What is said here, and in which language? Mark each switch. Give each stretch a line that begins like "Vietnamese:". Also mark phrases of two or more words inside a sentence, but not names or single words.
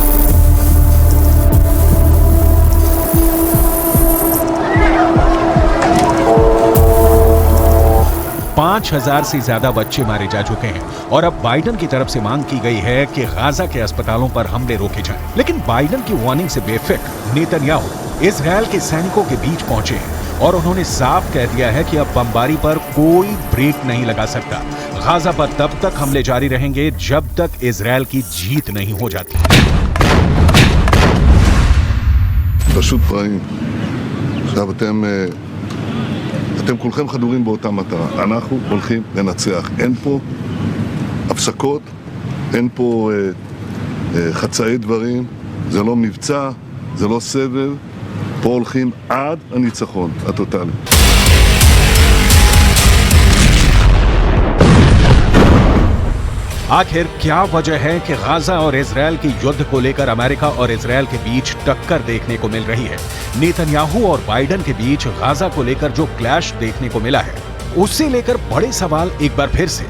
Hindi: 5,000 से ज्यादा बच्चे मारे जा चुके हैं और अब बाइडेन की तरफ से मांग की गई है कि गाजा के अस्पतालों पर हमले रोके जाएं। लेकिन बाइडेन की वार्निंग से बेफिक्र नेतन्याहू इजरायल के सैनिकों के बीच पहुंचे हैं और उन्होंने साफ कह दिया है कि अब बमबारी पर कोई ब्रेक नहीं लगा सकता। गाजा पर तब तक हमले जारी रहेंगे जब तक इजरायल की जीत नहीं हो जाती।
Hebrew: אתם כולכם חדורים באותה מטרה. אנחנו הולכים לנצח. אין פה הפסקות, אין פה חצאי דברים, זה לא מבצע, זה לא סבב. פה הולכים עד הניצחון הטוטלי.
Hindi: आखिर क्या वजह है कि गाजा और इजरायल के युद्ध को लेकर अमेरिका और इजरायल के बीच टक्कर देखने को मिल रही है? नेतन्याहू और बाइडेन के बीच गाजा को लेकर जो क्लैश देखने को मिला है, उससे लेकर बड़े सवाल एक बार फिर से।